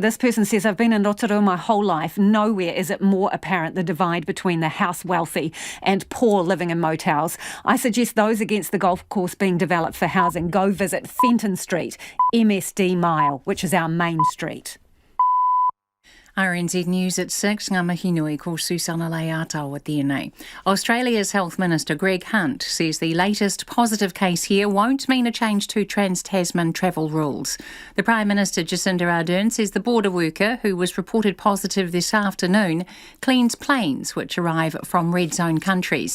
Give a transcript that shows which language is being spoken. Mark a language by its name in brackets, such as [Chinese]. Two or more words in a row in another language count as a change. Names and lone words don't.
[English] This person says, I've been in Rotorua my whole life. Nowhere is it more apparent the divide between the house wealthy and poor living in motels. I suggest those against the golf course being developed for housing go visit Fenton Street, MSD Mile, which is our main street. RNZ News at 6, [Māori] ngā mihi nui ko Susana Leatao at DNA. [English] Australia's Health Minister Greg Hunt says the latest positive case here won't mean a change to Trans-Tasman travel rules. The Prime Minister Jacinda Ardern says the border worker, who was reported positive this afternoon, cleans planes which arrive from red zone countries.